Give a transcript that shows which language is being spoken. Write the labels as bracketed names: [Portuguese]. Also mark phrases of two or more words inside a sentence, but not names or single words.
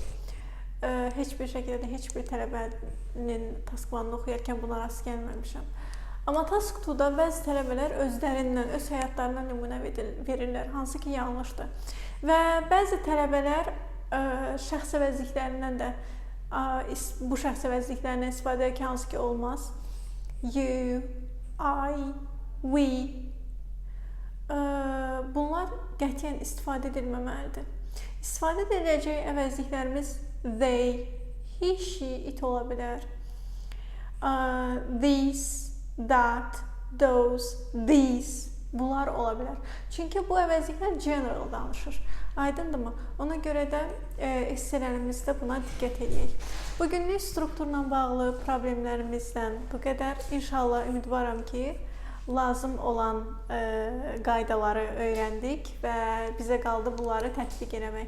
[Azerbaijani] Heç bir şəkildə də heç bir tələbənin Task 1-ını oxuyarkən buna rast gəlməmişəm. Amma Task 2-da bəzi tələbələr özlərindən, öz həyatlarından nümunə verirlər, hansı ki yanlışdır. Və bəzi tələbələr şəxs əvəzliklərindən də bu şəxs əvəzliklərindən istifadə edir ki, hansı ki olmaz. [English] You, I, we. [Azerbaijani] Bunlar qətiyyən istifadə edilməməlidir. İstifadə ediləcək əvəzliklərimiz [English] they, he, she, it [Azerbaijani] ola bilər. [English] These, that, those, these. [Azerbaijani] Bunlar ola bilər. Çünki bu əvəzliklər general danışır. Aydındırmı? Ona görə də essələrimizdə buna diqqət edək. Bugünlük strukturla bağlı problemlərimizdən bu qədər. İnşallah ümidvaram ki, lazım olan qaydaları öyrəndik və bizə qaldı bunları tətbiq eləmək.